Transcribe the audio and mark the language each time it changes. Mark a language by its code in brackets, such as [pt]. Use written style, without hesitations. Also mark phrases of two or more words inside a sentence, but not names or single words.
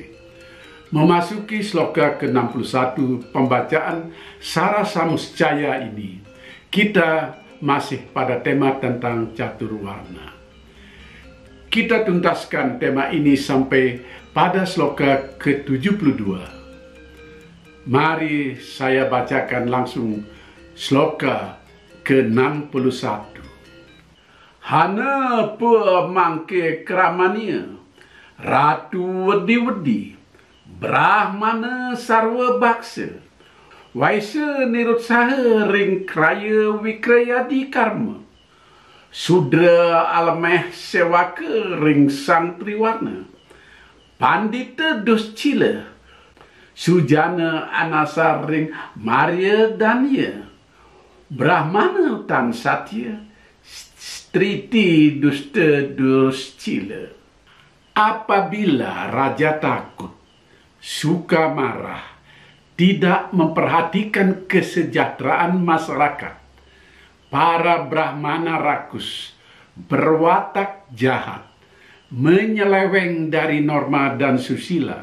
[id] Memasuki sloka ke-61 pembacaan Sara Samuscaya ini, kita masih pada tema tentang catur warna. Kita tuntaskan tema ini sampai pada sloka ke-72. Mari saya bacakan langsung sloka ke-61. [kaw] Hana pemangke kramania, ratu wedi-wedi, brahmana sarwa baksa, waisa nirutsaha ring kraya wikrayadi karma, sudra alameh sewaka ring sang triwarna, pandita duscila, sujana anasar ring Maria Dania, brahmana tan satya, striti dusta duscila. [id] Apabila raja takut, suka marah, tidak memperhatikan kesejahteraan masyarakat, para brahmana rakus berwatak jahat, menyeleweng dari norma dan susila.